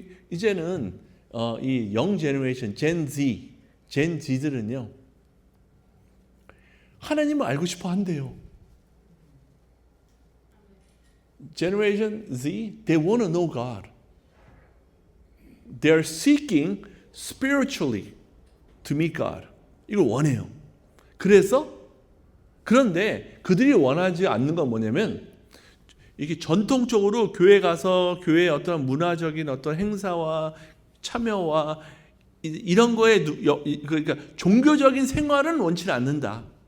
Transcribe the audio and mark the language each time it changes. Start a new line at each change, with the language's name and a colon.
Korean: 이제는 이 영 제너레이션, Gen Z들은요, 하나님을 알고 싶어 한대요.
English: Generation Z, they want to know God. They're seeking spiritually to meet God.
Korean: 이걸 원해요. 그런데 그들이 원하지 않는 건 뭐냐면 이게 전통적으로 교회 가서 교회의 어떤 문화적인 어떤 행사와 참여와 이런 거에 그러니까 종교적인 생활은 원치 않는다.